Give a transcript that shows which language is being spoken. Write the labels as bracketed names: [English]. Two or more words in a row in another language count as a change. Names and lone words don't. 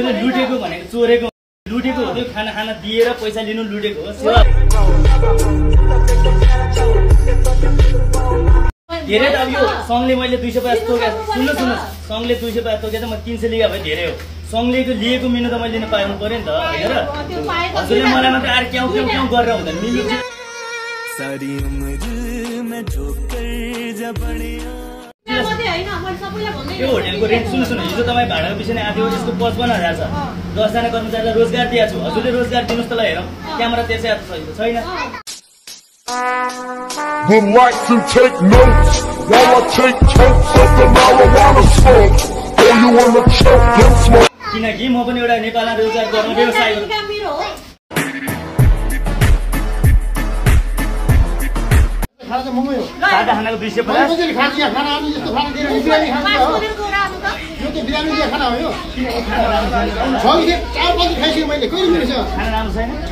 [Nepali] हजुरले लुटेको भनेको चोरेको लुटेको हो त्यो खाना दिएर पैसा लिनु लुटेको हो सेवा धेरै त अब यो सङ्घले मैले 250 तोकेँ सुन्नु सङ्घले 250 तोकेँ त म 300 लिएको भए धेरै हो सङ्घले लिएको मेनु त मैले लिन पाउनु पर्यो नि त होइन र हजुरले मलाई मात्र आएर क्याउ गरेर हुँदैन मिल्नु [Punjabi] सारी उम्र में ठोकर जा पड़िया [Nepali] यो होटेलको रेन्ट सुन्नु हिजो तपाईँ भाडाको विषयमा आएको यसको 55,000 छ 10 जना कर्मचारीलाई रोजगार दिएको छु हजुरले रोजगार दिनुहोस् त ल हेरौँ क्यामेरा त्यसै छैन [English] Would like to take notes while I take totes of the marijuana smoke. Oh, you wanna choke, then smoke. [Nepali] किनकि म पनि एउटा नेपालमा रोजगार गर्ने व्यवसाय हो सादा खानाको 250 खाना राम्रो छैन